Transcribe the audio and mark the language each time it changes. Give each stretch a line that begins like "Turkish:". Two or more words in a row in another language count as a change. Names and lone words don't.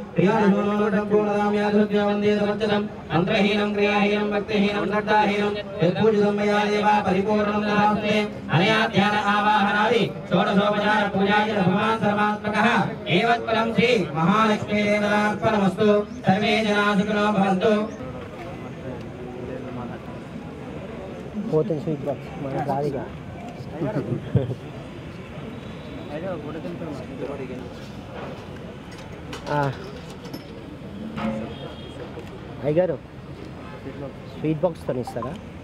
Sanskrit: प्रियानुपूर्णदाम्याधुर्यवन्देतवच्चनं मन्त्रहीनं क्रियाहीनं भक्तिहीनं श्रद्धाहीनं यत्पूजितं मया देवा परिपूर्णं नमास्ते अनया ध्यान आवाहनादि षोडशोपचार पूजाय भगवान् सर्वात्मकः एवत्फलं श्री महालक्ष्मी देवतार्पणमस्तु सर्वे जनाः सुखिनो भवन्तु
Telugu: పోతే స్వీట్ బాక్స్ మన దాదిగా అయ్యగారు స్వీట్ బాక్స్ తో ఇస్తారా